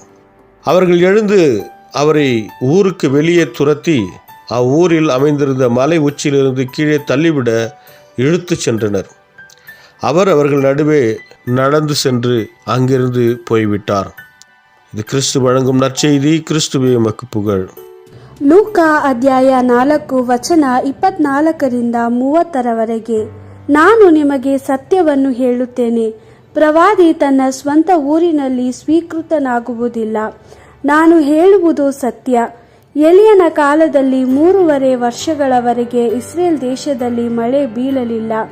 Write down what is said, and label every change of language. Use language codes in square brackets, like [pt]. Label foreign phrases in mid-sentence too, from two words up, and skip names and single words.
[ta] அவர்கள் எழுந்து அவரை ஊருக்கு வெளியே துரத்தி அவ்வூரில் அமைந்திருந்த மலை உச்சியிலிருந்து கீழே தள்ளிவிட இழுத்து சென்றனர். அவர் அவர்கள் நடுவே நடந்து சென்று அங்கிருந்து போய்விட்டார். இது கிறிஸ்து வழங்கும் நற்செய்தி. கிறிஸ்துவே உமக்கு புகழ். [kn] ಲೂಕಾ ಅಧ್ಯಾಯ 4 ವಚನ 24-30 ನಾನು ನಿಮಗೆ ಸತ್ಯವನ್ನು ಹೇಳುತ್ತೇನೆ, ಪ್ರವಾದಿ ತನ್ನ ಸ್ವಂತ ಊರಿನಲ್ಲಿ ಸ್ವೀಕೃತನಾಗುವುದಿಲ್ಲ. ನಾನು ಹೇಳುವುದು ಸತ್ಯ. ಎಲಿಯನ ಕಾಲದಲ್ಲಿ 3½ ವರ್ಷಗಳವರೆಗೆ ಇಸ್ರೇಲ್ ದೇಶದಲ್ಲಿ ಮಳೆ ಬೀಳಲಿಲ್ಲ.